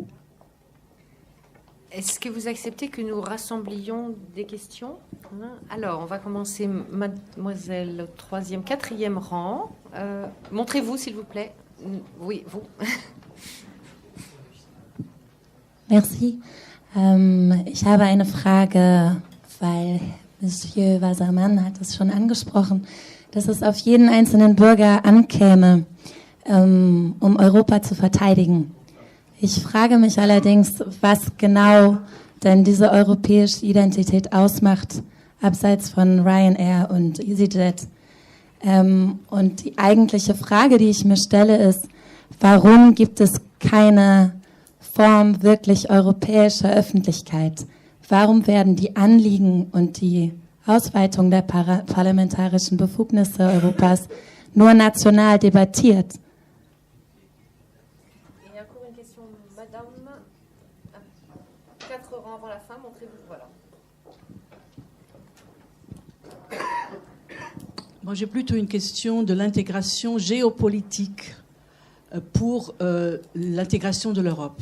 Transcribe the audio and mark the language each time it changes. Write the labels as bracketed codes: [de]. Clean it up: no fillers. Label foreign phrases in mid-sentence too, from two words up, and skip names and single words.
[fr] Est-ce que vous acceptez que nous rassemblions des questions? Alors, on va commencer, mademoiselle, au 3e, 4e rang. Montrez-vous, s'il vous plaît. Oui, vous. Merci. [de] Ich habe eine Frage, weil Monsieur Wassermann hat es schon angesprochen, dass es auf jeden einzelnen Bürger ankäme, um Europa zu verteidigen. Ich frage mich allerdings, was genau denn diese europäische Identität ausmacht, abseits von Ryanair und EasyJet. Und die eigentliche Frage, die ich mir stelle, ist, warum gibt es keine Form wirklich europäischer Öffentlichkeit? Warum werden die Anliegen und die Ausweitung der parlamentarischen Befugnisse Europas nur national debattiert? [fr] Moi, j'ai plutôt une question de l'intégration géopolitique pour l'intégration de l'Europe.